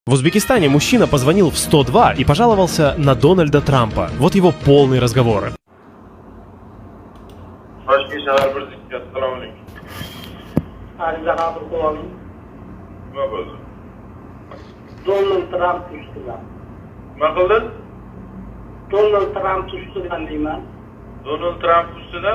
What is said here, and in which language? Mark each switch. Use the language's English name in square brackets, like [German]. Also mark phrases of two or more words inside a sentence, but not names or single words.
[Russian] В Узбекистане мужчина позвонил в 102 и пожаловался на Дональда Трампа. Вот его полный разговор. [Uzbek] Donald Trump ustidan. Nima qildi? Donald Trump ustidan deyman. Donald Trump ustidan?